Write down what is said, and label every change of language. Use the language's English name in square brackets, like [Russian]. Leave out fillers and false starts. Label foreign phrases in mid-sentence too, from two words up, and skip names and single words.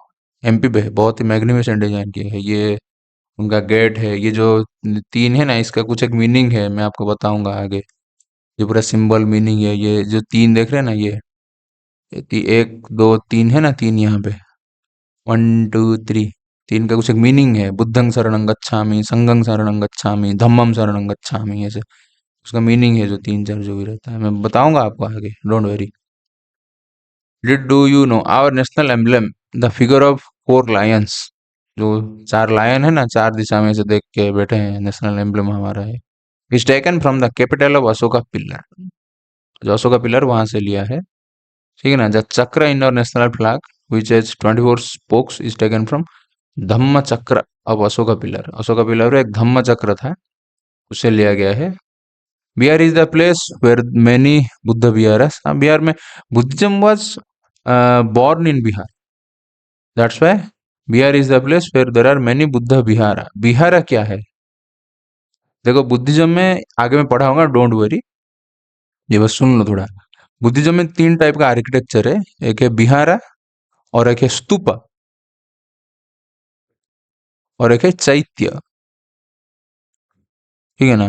[Hindi] एमपी पे है, बहुत ही [English] magnificent design [Hindi] की है ये। उनका गेट है, ये जो तीन है ना, इसका कुछ एक मीनिंग है, मैं आपको बताऊंगा आगे। ये पूरा [English] symbol meaning [Hindi] है, ये जो तीन देख रहे हैं ना, ये एक दो तीन है ना, तीन यहाँ पे, 1 2 3, तीन का कुछ एक मीनिंग है। [Pali] बुद्धं शरणं गच्छामि, संघं शरणं गच्छामि, धम्मं शरणं गच्छामि, [Hindi] ऐसे उसका मीनिंग है। जो तीन चार जो भी रहता है मैं बताऊंगा आपको आगे, [English] don't worry. did do you know our national emblem the figure of 4 lions? [Hindi] जो चार लायन है ना, चार दिशा में से देख के बैठे हैं, [English] national emblem [Hindi] हमारा है। [English] is taken from the capital of Ashoka pillar. [Hindi] जो अशोका पिलर वहां से लिया है, ठीक है ना। [English] the chakra in our national flag which has 24 spokes is taken from Dhamma chakra of Ashoka pillar. अशोका पिलर एक धम्म चक्र था, उसे लिया गया है। Bihar is the place where many Buddha viharas. बिहार में Buddhism was born in Bihar. That's why Bihar is the place where there are many Buddha Vihara. [Hindi] Vihara क्या है? देखो बुद्धिज्म में आगे मैं पढ़ाऊंगा, [English] don't worry, [Hindi] ये बस सुन लो थोड़ा। बुद्धिज्म में तीन टाइप का आर्किटेक्चर है, एक है बिहारा, और एक है स्तूपा, और एक है चैत्य, ठीक है ना।